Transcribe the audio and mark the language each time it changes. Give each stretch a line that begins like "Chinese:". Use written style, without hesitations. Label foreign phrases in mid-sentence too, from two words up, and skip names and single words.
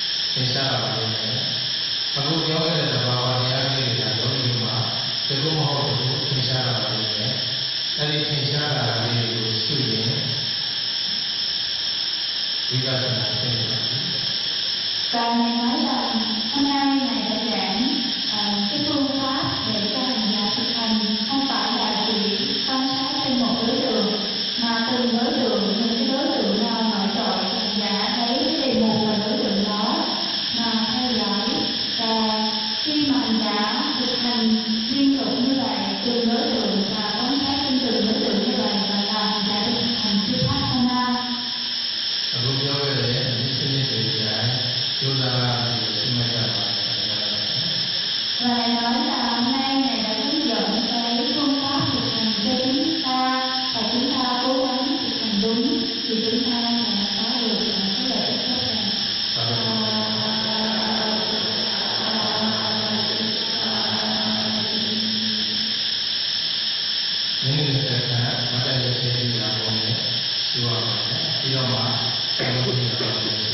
Burmese: သင်ရှားလာပါလိမ့်မယ်အခုပြောခဲ့တဲ့သဘာဝတရားတွေဒါယောဂီမှာဒီလိုမဟုတ်ဘူးသင်ရှားလာပါလိမ့်မယ်အဲဒီသင်ရှားလာတာလေးကိုရှုရင်ဝိပဿနာသိနေပါပြီ
Vietnamese: Và Ngài nói rằng hôm nay Ngài đã giảng cái phương pháp để cho hành giả thực hành không phải là chỉ quan sát trên một đối tượng mà từng đối tượng, những cái đối tượng nào nổi trội hành giả thấy cái đề mục và đối tượng đó mà theo dõi. Và khi mà hành giả thực hành liên tục như vậy từng đối tượng và quan sát trên từng đối tượng như vậy và làm hành giả thực hành Vipassana.
Burmese: အခုပြောခဲ့တဲ့ဒီစနစ်တွေကြားကျိုးစားပြီးသိမှတ်ကြပါ
Vietnamese: Và Ngài nói là hôm nay Ngài đã hướng dẫn cái phương pháp thực hành cho chúng ta và chúng ta cố gắng thực hành đúng thì chúng ta sẽ có được cái lợi ích tốt đẹp.
Burmese: မိမိစက်ကမတည့်ရသေးဘူးလားဘုံနဲ့ပြောရပါတယ်ပြီးတော့မှဆက်လို့ရတော့